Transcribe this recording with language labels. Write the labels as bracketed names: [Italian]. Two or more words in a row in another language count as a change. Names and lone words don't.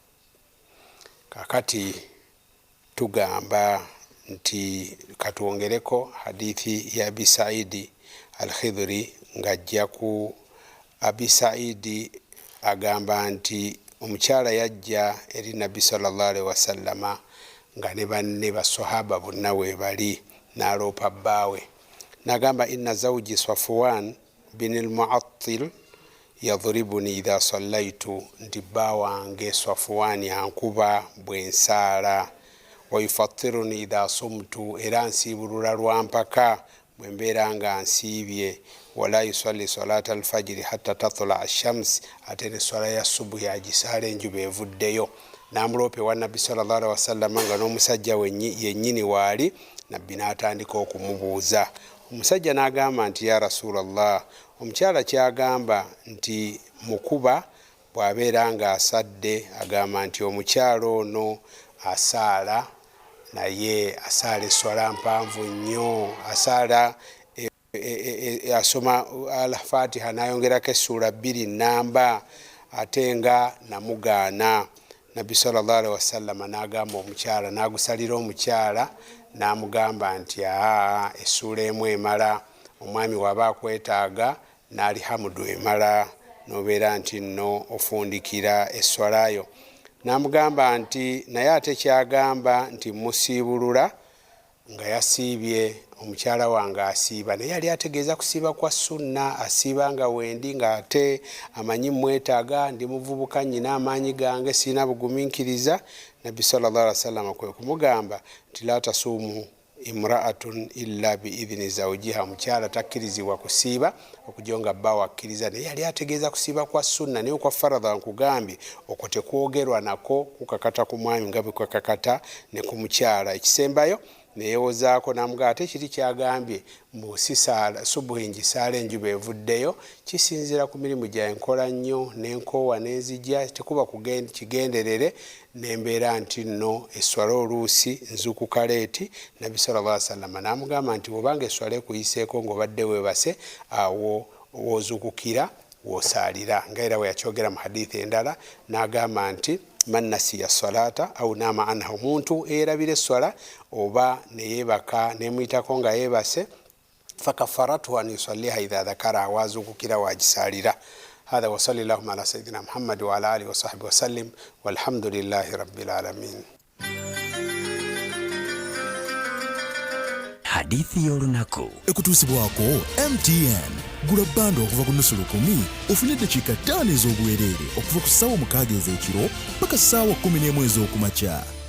[Ganda] Kakati tugamba nti katwongereko hadithi ya Abi Saidi al-Khidri ng'ajja ku Abi Saidi agamba nti omukyala yajja eri Nabbi [Arabic] صلى الله عليه وسلم [Ganda] nga ne banne basahaba bonna we bali, n'aloopa bbaawe n'agamba [Arabic] إن زوجي صفوان بن المعطل يضربني إذا صليت, [Ganda] nti bba wange Safwani ankuba bwe nsaala, [Arabic] ويفطرني إذا صمت, [Ganda] era nsiibulula lwampaka bwe mbeera nga nsiibye, [Arabic] ولا يصلي صلاة الفجر حتى تطلع الشمس, [Ganda] ate ne swala ya subuhi agisaala enjuba evuddeyo. n'amuloopa ewa nabbi [Arabic] صلى الله عليه وسلم [Ganda] nga n'omusajja yennyini waali, nabbi n'atandika okumubuuza. Omusajja n'agamba nti [Arabic] يا رسول الله, [Ganda] omukyala kyagamba nti mukuba bw'abeera nga asadde, agamba nti omukyala ono asaala, naye asaala eswala mpanvu nnyo, asaala asoma al-Fatiha n'ayongerako essuula 2 namba, ate nga namugaana. Nabbi [Arabic] صلى الله عليه وسلم [Ganda] n'agamba omukyala, n'agusalira omukyala, n'amugamba nti essuula emu emala, omwami waba akwetaaga n'alihamudu emala, nobeera nti nno ofundikira eswalayo. N'amugamba nti naye ate kyagamba nti musiibulula nga yasiibye, omukyala wange asiiba, naye yali ategeeza kusiiba kwa sunna, asiiba nga wendi nga ate amanyi mwetaaga, ndi muvubuka nnyina amaanyi gange, siina bugumiikiriza. Nabbi [Arabic] صلى الله عليه وسلم [Ganda] kwe kumugamba nti [Arabic] لا تصوم امرأة إلا بإذن زوجها, [Ganda] mukyala takkirizibwa kusiiba okujja nga bba wakkiriza, naye yali ategeeza kusiiba kwa sunna, naye kwa faradha nkugambye okwo tekwogerwa nako kukakata ku mwami nga bwe kwakakata ne ku mukyala. Ekisembayo neyewozaako n'amugamba ate kiri kyagambye musisaala subuhi ngisaala enjuba evuddeyo, kisinzira ku mirimu gya enkola nnyo n'enkoowa n'enzija, tekuba kigenderere n'embeera nti nno eswala oluusi nzuukuka leeti. Nabbi [Arabic] صلى الله عليه وسلم [Ganda] n'amugamba nti bw'obanga eswala ekuyiseeko ng'obadde weebase, awo woozuukukira woosaalira, nga era bwe yakyogera mu hadithi endala, n'agamba nti [Arabic] من نسي صلاة أو نام عنها, [Ganda] omuntu eyerabira eswala oba neyebaka nemuyitako nga yebase, [Arabic] فكفارته أن يصليها إذا ذكر, [Ganda] wazuukukira wagisalira. [Arabic] هذا وصلى اللهم على سيدنا محمد وعلى آله وصحبه وسلم والحمد لله رب العالمين. [Ganda] Hadithi y'olunaku ekutuusibwako MTN. Gula bando okuva ku nusu lukumi ofune eddakiika 5 ez'obuweerere okuva ku ssaawa 6 ez'ekiro paka ssaawa 11 ez'okumakya.